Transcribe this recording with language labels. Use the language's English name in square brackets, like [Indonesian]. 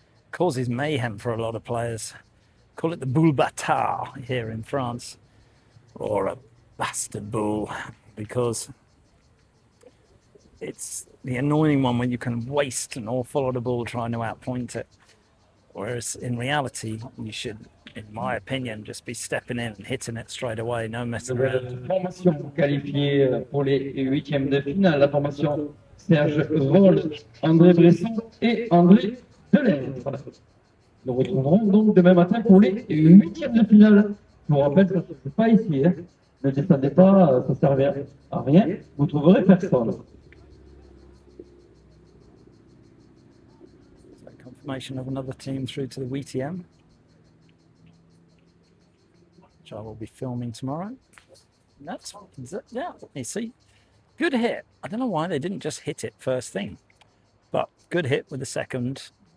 [English] Causes mayhem for a lot of players. Call it the boule bâtard here in France, or a bastard ball, because it's the annoying one when you can waste an awful lot of ball trying to outpoint it. Whereas in reality, you should, in my opinion, just be stepping in and hitting it straight away, no messing around. [French] Nouvelle formation qualifiée pour les huitièmes de finale. La formation Serge Roll, André Bresson et André Delèvre. Nous retrouverons donc demain matin pour les huitièmes de finale. Je vous rappelle, ça ne se fait pas ici. Hein. Ne descendez pas, ça ne sert à rien. Vous trouverez personne. [English] So confirmation of another team through to the WTM, which I will be filming tomorrow. That's, yeah, you see, good hit. I don't know why they didn't just hit it first thing, but good hit with the second.